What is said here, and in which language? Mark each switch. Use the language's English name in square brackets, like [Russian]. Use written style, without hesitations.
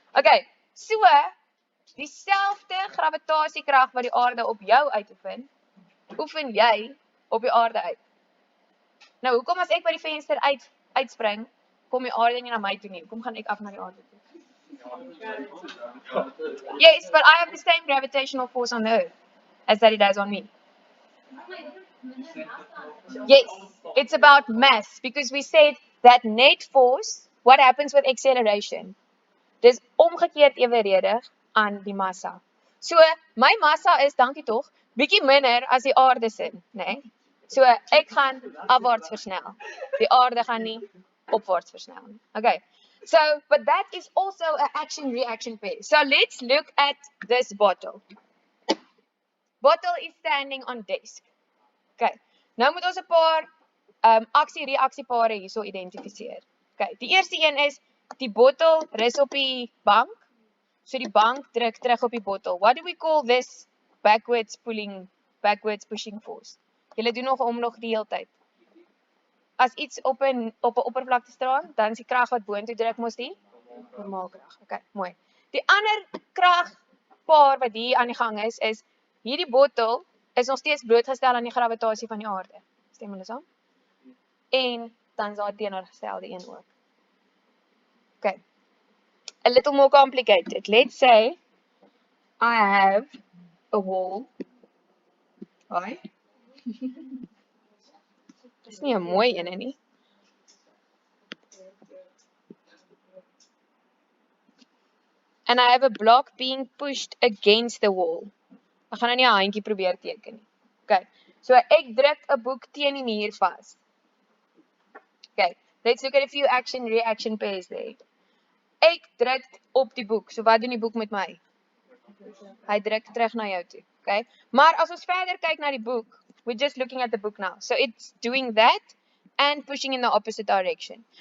[Afrikaans] Okay, so dieselfde gravitasiekrag wat die aarde op jou uitoefen, oefen jy op die aarde uit. Nou, hoekom as ek by die venster uitspring, kom die aarde nie na my toe nie. Hoekom gaan ek af na die aarde toe? [English] Yes, but I have the same gravitational force on the earth as that it has on me. Yes, it's about mass, because we said that net force, what happens with acceleration? [Afrikaans] Dis omgekeerd eweredig aan die massa. So, my massa is, dankie tog, bietjie minder as die aarde se, né? So ek gaan afwaarts versnel. Die aarde gaan nie opwaarts versnel nie. Okay. [English] So, but that is also an action-reaction pair. So let's look at this bottle. Bottle is standing on desk. Okay. [Afrikaans] Nou moet ons 'n paar aksie-reaksiepare hierso identifiseer. Okay. Die eerste een is die bottel rus op die bank. So die bank druk terug op die bottel. [English] What do we call this backwards pushing force? [Afrikaans] Julle doen nog die hele tyd. As iets op 'n oppervlakte staan, dan is die krag wat boontoe druk mos die normaal krag. Okay, mooi. Die ander kragpaar wat hier aan die gang is hierdie bottel is nog steeds blootgestel aan die gravitasie van die aarde. Stem julle saam? En dan is daar teenoorgestelde een ook. Okay. [English] A little more complicated. Let's say I have a wall. Hi. [Afrikaans] Dis nie 'n mooi een nie. [English] And I have a block being pushed against the wall. [Afrikaans] Ek gaan nou nie 'n handjie probeer teken nie. Okay. So ek druk 'n boek teen die muur vas. Okay. [English] Let's look at a few action-reaction pairs there. [Afrikaans] Ek druk op die boek. So wat doen die boek met my? Hy druk terug na jou toe. Okay? Maar as ons verder kyk na die boek, [English] we're just looking at the book now. So it's doing that and pushing in the opposite direction.